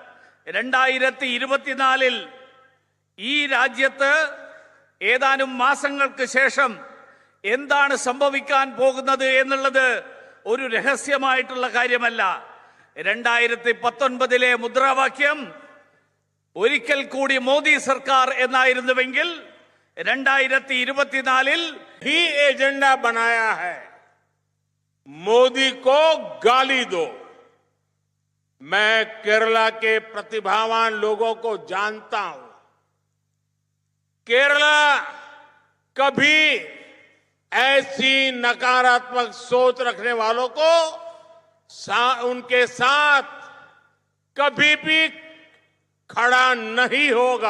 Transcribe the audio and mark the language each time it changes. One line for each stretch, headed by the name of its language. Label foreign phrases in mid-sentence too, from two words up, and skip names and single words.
Malayalam: 2024 ഈ രാജ്യത്ത് ഏതാനും മാസങ്ങൾക്ക് ശേഷം എന്താണ് സംഭവിക്കാൻ പോകുന്നത് എന്നുള്ളത് ഒരു രഹസ്യമായിട്ടുള്ള കാര്യമല്ല. 2019 മുദ്രാവാക്യം ഒരിക്കൽ കൂടി മോദി സർക്കാർ എന്നായിരുന്നുവെങ്കിൽ 2024
Hindi: ही एजेंडा बनाया है, मोदी को गाली दो। मैं केरला के प्रतिभावान लोगों को जानता हूं। केरला कभी ऐसी नकारात्मक सोच रखने वालों को उनके साथ कभी भी खड़ा नहीं होगा।